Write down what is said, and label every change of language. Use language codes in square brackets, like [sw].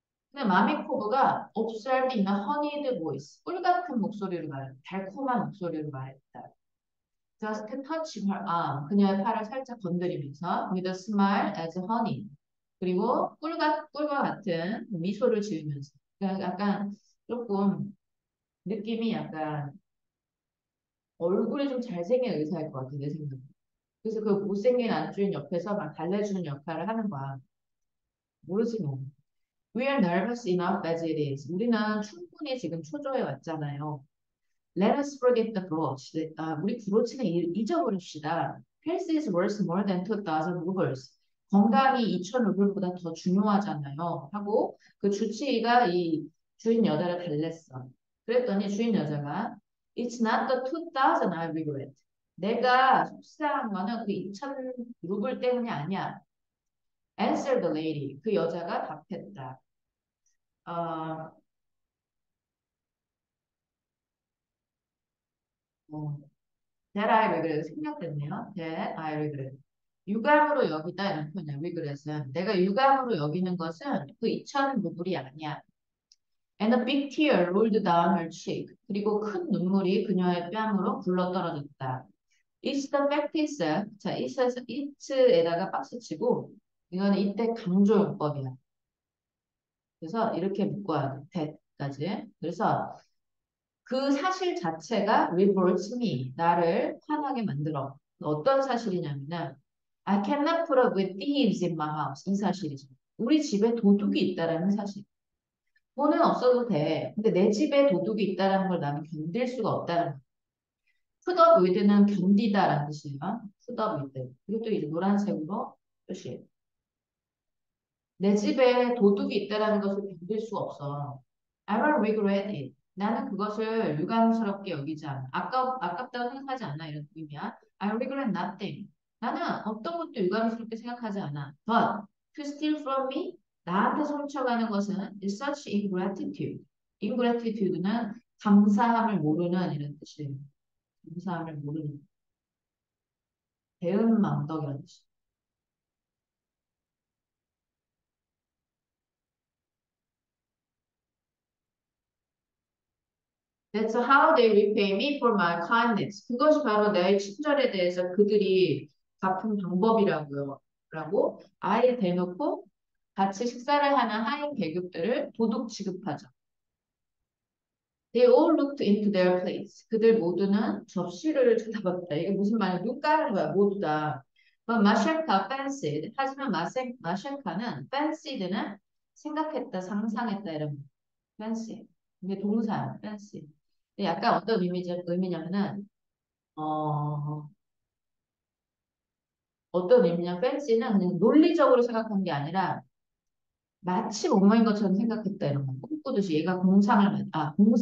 [en] 근데 마미코브가 observed in a honeyed voice. [ko] 꿀 같은 목소리로 말했다. 달콤한 목소리로 말했다. [en] Just touch her arm. [ko] 그녀의 팔을 살짝 건드리면서 [en] with a smile as honey. [ko] 그리고 꿀과 같은 미소를 지으면서. 그러니까 약간 조금 느낌이 약간 얼굴이 좀 잘생긴 의사일 것 같아, 내 생각에. 그래서 그 못생긴 안주인 옆에서 막 달래주는 역할을 하는 거야. 모르지 뭐. [en] We are nervous enough as it is. [ko] 우리는 충분히 지금 초조해 왔잖아요. [en] Let us forget the brooch. [ko] 우리 브로치는 잊어버립시다. [en] Health is worth more than 2,000 rubles. [ko] 건강이 2,000 루블보다 더 중요하잖아요. 하고 그 주치의가 이 주인 여자를 달랬어. 그랬더니 주인 여자가 [en] It's not the 2,000 I regret. [ko] 내가 속상한 거는 그 2,000 루블 때문이 아니야. [en] Answered the lady. [ko] 그 여자가 답했다. [en] 어, 어, That I regret. [ko] 생략됐네요. [en] That I regret. [ko] 유감으로 여기다 이런 표현이야. regret은. 내가 유감으로 여기는 것은 그 2,000 루블이 아니야. [en] And a big tear rolled down her cheek. [ko] 그리고 큰 눈물이 그녀의 뺨으로 굴러떨어졌다. [en] It's the fact is. [ko] 자, it'에다가 박스 치고 이거는 이때 강조용법이야. 그래서 이렇게 묶어야 돼. that까지. 그래서 그 사실 자체가 [en] revolts me. [ko] 나를 화나게 만들어. 어떤 사실이냐면은 [en] I cannot put up with thieves in my house. [ko] 이 사실이죠. 우리 집에 도둑이 있다라는 사실. 돈은 없어도 돼. 근데 내 집에 도둑이 있다라는 걸 나는 견딜 수가 없다는 거. put up with는 견디다라는 뜻이에요. [en] put up with. [ko] 이것도 이제 노란색으로 표시해. 내 집에 도둑이 있다라는 것을 견딜 수가 없어. [en] I will regret it. [ko] 나는 그것을 유감스럽게 여기지 않아. 아깝다고 생각하지 않아. 이런 의미야. [en] I regret nothing. [ko] 나는 어떤 것도 유감스럽게 생각하지 않아. [en] But to steal from me, [ko] 나한테 훔쳐가는 것은 [en] is such ingratitude. [ko] ingratitude는 감사함을 모르는 이런 뜻이에요. 감사함을 모르는 배은망덕이라는 뜻이에요. [en] That's how they repay me for my kindness. [ko] 그것이 바로 내 친절에 대해서 그들이 갚은 방법이라고요. 라고 아예 대놓고 같이 식사를 하는 하인 계급들을 도둑 취급하죠. [en] They all looked into their plates. [ko] 그들 모두는 접시를 쳐다봤다. 이게 무슨 말이야? 눈 까는 거야, 모두 다. 그럼 마셰카 fancied. 하지만 마셰카는 fancied는 생각했다, 상상했다 이런 fancy. 이게 동사야, fancy. 근데 약간 어떤 의미냐면은 어, 어떤 의미냐 fancy는 그냥 논리적으로 생각한 게 아니라 마치 엉망인 것처럼 생각했다 이런 거 꿈꾸듯이 얘가 공상했다.